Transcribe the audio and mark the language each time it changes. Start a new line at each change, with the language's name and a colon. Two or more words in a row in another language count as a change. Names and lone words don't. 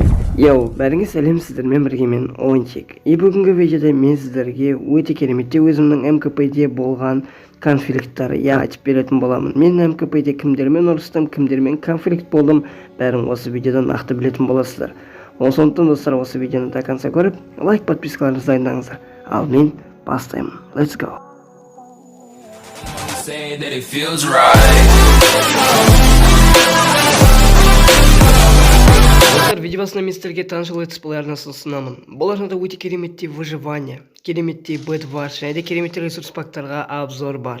Kazakh: Йоу, бәріңе сәлем, сіздермен бірге мен Ойыншек. Бүгінгі видеода мен сіздерге өте кереметте өзімнің МКП-де болған конфликттар айтып беретін боламын. Мен МКП-де кімдермен ұрыстым, кімдермен конфликт болдым, бәрін осы видеодан нақты білетін боласыздар. Сондықтан достар, осы видеоны
Russian: до конца
Kazakh: көріп, лайк, подпискаларыңызды дайындаңыздар. Ал мен бастаймын.
English: Let's go.
Kazakh: Видео басында мен сіздерге танышыл Let's Play арнасын ұсынамын. Бұл арнада өте кереметте выживание, кереметте бэдварш және де кереметте ресурс пактарға обзор бар.